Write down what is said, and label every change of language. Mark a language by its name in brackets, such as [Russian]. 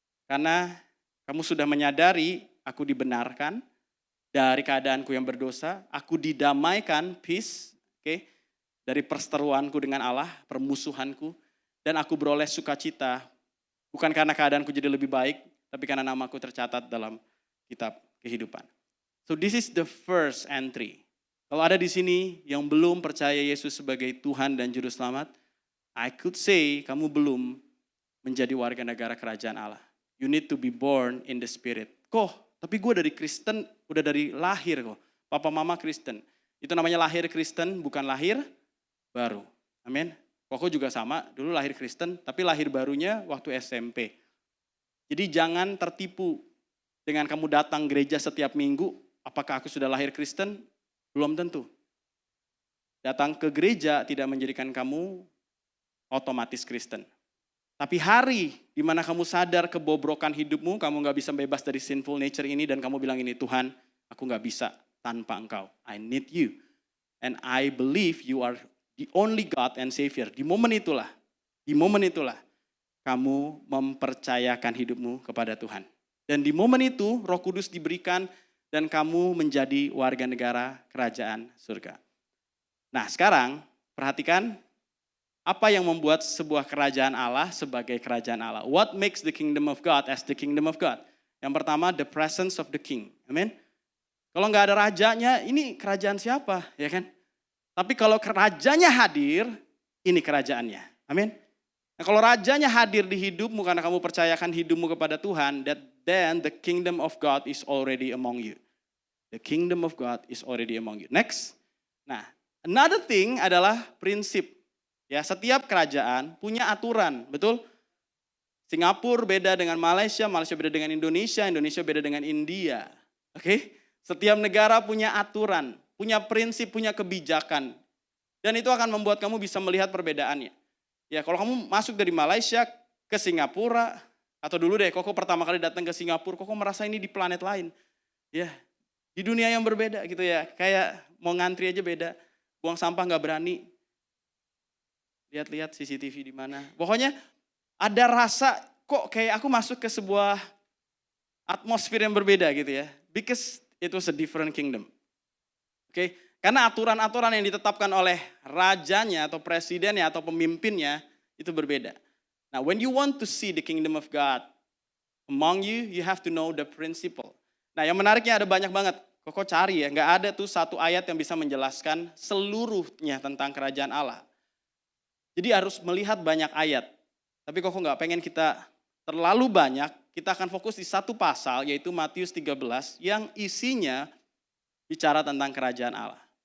[Indonesian] Karena kamu sudah menyadari aku dibenarkan dari keadaanku yang berdosa, aku didamaikan, peace, dari perseteruanku dengan Allah, permusuhanku, dan aku beroleh sukacita, bukan karena keadaanku jadi lebih baik, tapi karena namaku tercatat dalam kitab kehidupan. [English] So this is the first entry. [Indonesian] Kalau ada di sini yang belum percaya Yesus sebagai Tuhan dan Juru Selamat, [English] I could say [Indonesian] kamu belum menjadi warga negara kerajaan Allah. [English] You need to be born in the Spirit. [Indonesian] Tapi gue dari Kristen, udah dari lahir kok. Papa mama Kristen. Itu namanya lahir Kristen, bukan lahir baru. Amin. Koko juga sama, dulu lahir Kristen, tapi lahir barunya waktu SMP. Jadi jangan tertipu dengan kamu datang gereja setiap minggu, apakah aku sudah lahir Kristen? Belum tentu. Datang ke gereja tidak menjadikan kamu otomatis Kristen. Tapi hari di mana kamu sadar kebobrokan hidupmu, kamu gak bisa bebas dari sinful nature ini dan kamu bilang ini, Tuhan, aku gak bisa tanpa Engkau. [English] I need you. And I believe you are the only God and Savior. [Indonesian] Di momen itulah kamu mempercayakan hidupmu kepada Tuhan. Dan di momen itu Roh Kudus diberikan dan kamu menjadi warga negara kerajaan surga. Nah sekarang perhatikan apa yang membuat sebuah kerajaan Allah sebagai kerajaan Allah. [English] What makes the kingdom of God as the kingdom of God? [Indonesian] Yang pertama, [English] the presence of the king. [Indonesian] Amin. Kalau nggak ada rajanya, ini kerajaan siapa? Ya kan? Tapi kalau rajanya hadir, ini kerajaannya. Amin. Nah, kalau rajanya hadir di hidupmu karena kamu percayakan hidupmu kepada Tuhan, [English] then the kingdom of God is already among you. The kingdom of God is already among you. Next. [Indonesian] Nah, [English] another thing [Indonesian] adalah prinsip. Ya, setiap kerajaan punya aturan, betul? Singapura beda dengan Malaysia, Malaysia beda dengan Indonesia, Indonesia beda dengan India. Oke? Setiap negara punya aturan, punya prinsip, punya kebijakan. Dan itu akan membuat kamu bisa melihat perbedaannya. Ya, kalau kamu masuk dari Malaysia ke Singapura, atau dulu deh, Koko pertama kali datang ke Singapura, Koko merasa ini di planet lain. Ya, di dunia yang berbeda gitu ya. Kayak mau ngantri aja beda, buang sampah nggak berani. Lihat-lihat CCTV di mana. Pokoknya ada rasa kok kayak aku masuk ke sebuah atmosfer yang berbeda gitu ya. [English] Because it was a different kingdom. [Indonesian] Oke, karena aturan-aturan yang ditetapkan oleh rajanya atau presidennya atau pemimpinnya itu berbeda. [English] Nah, when you want to see the kingdom of God among you, you have to know the principle. [Indonesian] Nah, yang menariknya ada banyak banget. Koko cari ya, nggak ada tuh satu ayat yang bisa menjelaskan seluruhnya tentang kerajaan Allah. Jadi harus melihat banyak ayat. Tapi Koko nggak pengen kita terlalu banyak, kita akan fokus di satu pasal yaitu Matius 13 yang isinya bicara tentang kerajaan Allah.